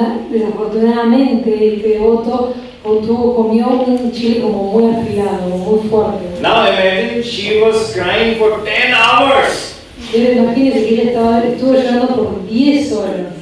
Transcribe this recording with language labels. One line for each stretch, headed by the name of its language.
Spanish: Desafortunadamente, el devoto comió un chile como muy afilado, muy fuerte.
English: Now imagine she was crying for 10 hours.
Spanish: Imagínense que ella estuvo llorando por 10 horas.